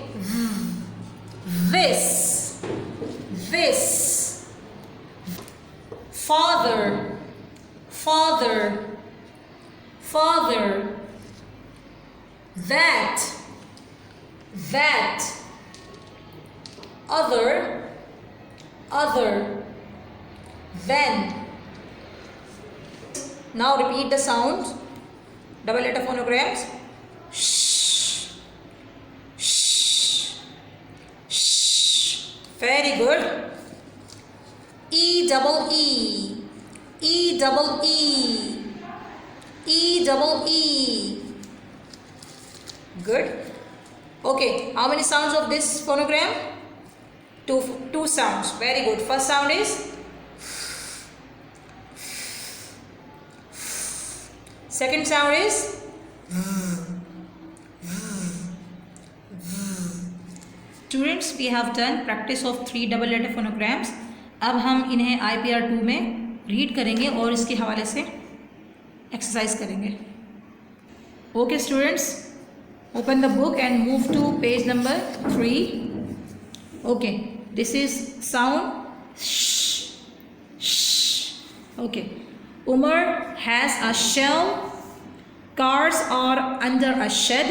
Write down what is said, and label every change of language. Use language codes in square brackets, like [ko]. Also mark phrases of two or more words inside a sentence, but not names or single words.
[en] this father father father that other then. Now repeat the sound, double letter phonograms. Shh, shh, shh. Very good. E double E, E double E, E double E. Good. Okay, how many sounds of this phonogram? Two sounds. Very good. First sound is second sound is students, we have done practice of 3 double letter phonograms. [hi] अब हम इन्हें IPR 2 में रीड करेंगे और इसके हवाले से एक्सरसाइज करेंगे। [en] okay students, open the book and move to page number 3. Okay, this is sound shh, shh. Okay, Umar has a shell. Cars are under a shed.